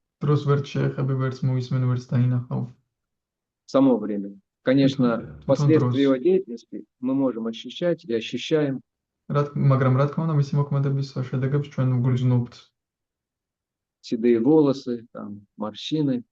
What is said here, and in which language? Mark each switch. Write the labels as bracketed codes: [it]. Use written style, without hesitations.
[ka] დროს ვერც შეეხები, ვერც მოისმენ, ვერც დაინახავ. [ru] Само время. Конечно, последствия его деятельности мы можем ощущать и ощущаем. [ka] მაგრამ რა თქმა უნდა, მისი მოქმედების შედეგებს ჩვენ ვგრძნობთ. [ru] Седые волосы, там, морщины,